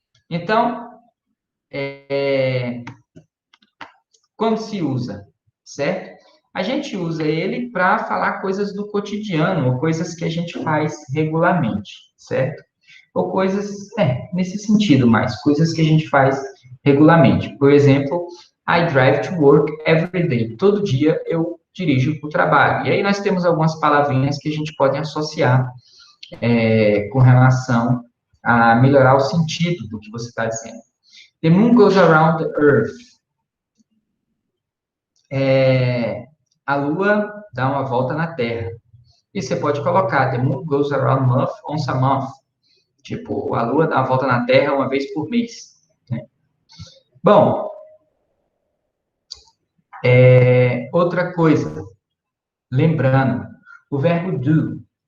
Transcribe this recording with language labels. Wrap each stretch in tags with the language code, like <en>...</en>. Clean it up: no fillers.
<pt>Então, como se usa, certo? A gente usa ele para falar coisas do cotidiano, ou coisas que a gente faz regularmente, certo? Ou coisas, nesse sentido mais, coisas que a gente faz regularmente. Por exemplo,</pt> <en>I drive to work every day.</en> <pt>Todo dia eu dirijo para o trabalho. E aí nós temos algumas palavrinhas que a gente pode associar com relação a melhorar o sentido do que você está dizendo.</pt> <en>The moon goes around the earth.</en> <pt>A lua dá uma volta na Terra. E você pode colocar,</pt> <en>the moon goes around once a month.</en> <pt>Tipo, a lua dá uma volta na Terra uma vez por mês. Né? Bom, outra coisa, lembrando, o verbo do.</pt>